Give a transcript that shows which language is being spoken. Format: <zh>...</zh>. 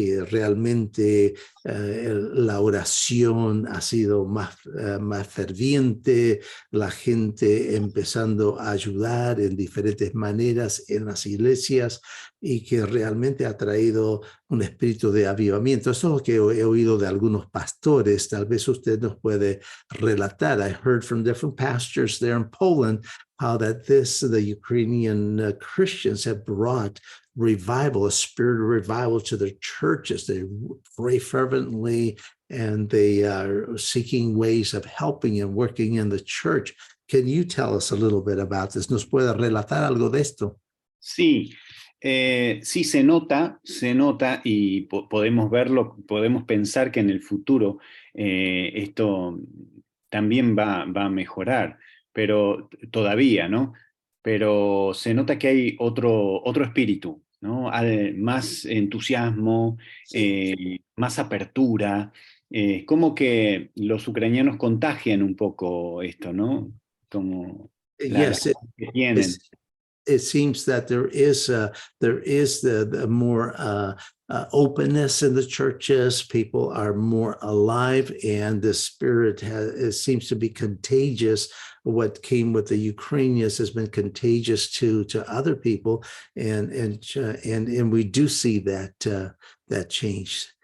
<es>realmente la oración ha sido más ferviente, la gente empezando a ayudar en diferentes maneras en las iglesias y que realmente ha traído un espíritu de avivamiento. Eso es lo que he oído de algunos pastores. Tal vez usted nos puede relatar.</es> <en>I heard from different pastors there in Poland how that the Ukrainian Christians have brought revival, a spirit of revival to their churches. They pray fervently and they are seeking ways of helping and working in the church. Can you tell us a little bit about this?</en> <es>¿Nos puede relatar algo de esto? Sí, sí se nota y podemos verlo, podemos pensar que en el futuro esto también va a mejorar, pero todavía, ¿no? pero se nota que hay otro espíritu, ¿no? Más entusiasmo, Sí. más apertura. Como que los ucranianos contagian un poco esto, ¿no? Como la</es> <en>Yes,</en> <es>paz que tienen.</es> <en>it seems that there is the more openness in the churches. People are more alive, and the spirit it seems to be contagious. What came with the Ukrainians has been contagious to other people, and we do see that change.</en>